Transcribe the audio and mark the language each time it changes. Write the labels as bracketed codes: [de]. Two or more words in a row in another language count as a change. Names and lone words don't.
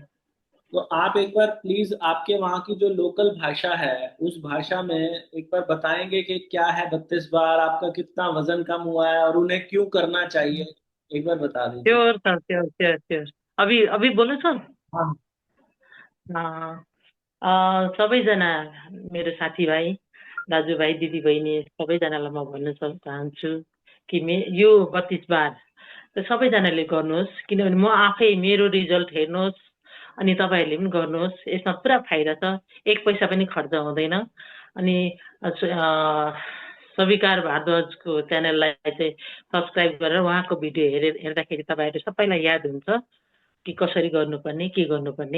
[hi] तो आप एक बार प्लीज आपके वहाँ की जो लोकल भाषा है उस भाषा में एक बार बताएंगे कि क्या है 32 बार, आपका कितना वजन कम हुआ है और उन्हें क्यों करना चाहिए, एक बार बता दीजिए। [en] Sure sir, sure sure sure. [hi] अभी अभी बोलो सर। हाँ। हाँ, [ne] सबैजना मेरो साथीभाइ, दाजुभाइ, दिदीबहिनी सबैजनालाई म भन्न चाहन्छु कि यो 32 बार त सबैजनाले गर्नुहोस्, किनभने म आफै मेरो रिजल्ट हेर्नुहोस् अनि तपाईँहरूले पनि गर्नुहोस्। यसमा पुरा फाइदा छ, 1 पैसा पनि खर्च हुँदैन। अनि सविकार भारद्वाजको च्यानललाई चाहिँ सब्सक्राइब गरेर उहाँको भिडियो हेर्दाखेरि तपाईँहरू सबैलाई याद हुन्छ कि कसरी गर्नुपर्ने, के गर्नुपर्ने।